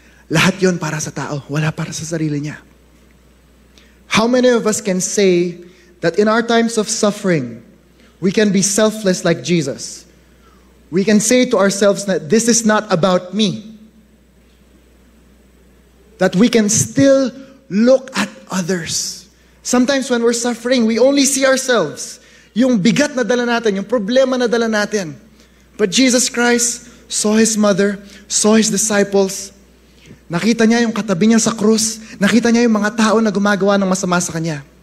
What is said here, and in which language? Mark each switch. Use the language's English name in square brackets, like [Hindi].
[Filipino] Lahat yon para sa tao, wala para sa sarili niya. [English] How many of us can say that in our times of suffering, we can be selfless like Jesus? We can say to ourselves that this is not about me. That we can still look at others. Sometimes when we're suffering, we only see ourselves. [Filipino] Yung bigat na dala natin, yung problema na dala natin. [English] But Jesus Christ saw his mother, saw his disciples. [Filipino] Nakita niya yung katabi niya sa krus. Nakita niya yung mga tao na gumagawa ng masama sa kanya.